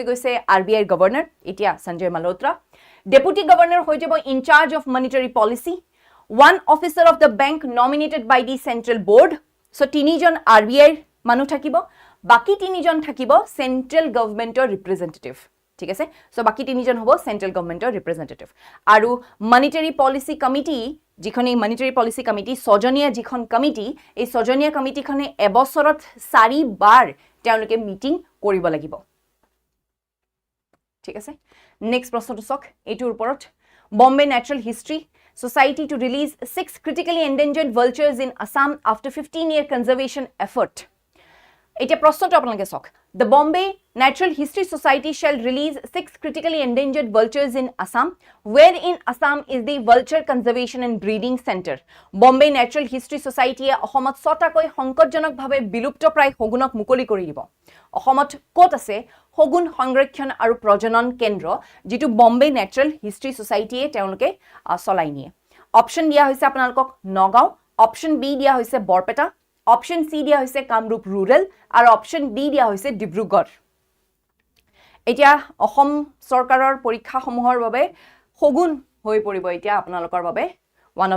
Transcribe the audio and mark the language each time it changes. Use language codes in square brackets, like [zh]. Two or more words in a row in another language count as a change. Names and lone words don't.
[as] গৈছে আৰবিআইৰ গভৰ্ণৰ এতিয়া সঞ্জয় মালহোত্ৰা [en] deputy governor [as] হৈ যাব [en] in-charge of monetary policy one officer of the bank nominated by the central board [as] সো তিনিজন আৰবিআইৰ মানুহ থাকিব বাকি তিনিজন থাকিব [en] central governmentৰ representative [as] ঠিক আছে সো বাকি তিনিজন হ'ব [en] central governmentৰ representative [as] আৰু [en] monetary policy committee [as] যিখন এই [en] monetary policy committee [as] ছজনীয়া যিখন কমিটি এই ছজনীয়া কমিটিখনে এবছৰত 4 বাৰ তেওঁলোকে মিটিং কৰিব লাগিব ঠিক আছে নেক্সট প্ৰশ্নটো চাওক এইটোৰ ওপৰত বম্বে ন্যাচাৰাল হিষ্ট্ৰী [en] society to release 6 critically endangered vultures in Assam after 15-year conservation effort [as] এতিয়া প্ৰশ্নটো আপোনালোকে চাওক [en] the Bombay Natural History Society shall release 6 critically endangered vultures in Assam where in Assam is the Vulture Conservation and Breeding Center Bombay Natural History Society [as] অসমত ছটাকৈ সংকটজনকভাৱে বিলুপ্তপ্ৰায় হগুনক মুকলি কৰি দিব অসমত ক'ত আছে হগুন সংৰক্ষণ আৰু প্ৰজনন কেন্দ্ৰ যেটো বম্বে ন্যাচাৰাল হিষ্ট্ৰী সোসাইটিয়ে তেওঁলোকে চলাই নিয়ে অপচন দিয়া হৈছে আপোনালোকক নগাঁও অপচন বি দিয়া হৈছে বৰপেটা অপশন সি দিয়া হৈছে কামৰূপ ৰুৰাল আৰু অপশন ডি দিয়া হৈছে ডিব্ৰুগড় এতিয়া অসম চৰকাৰৰ পৰীক্ষা সমূহৰ বাবে হগুন হৈ পৰিব এতিয়া আপোনালোকৰ বাবে [en] one of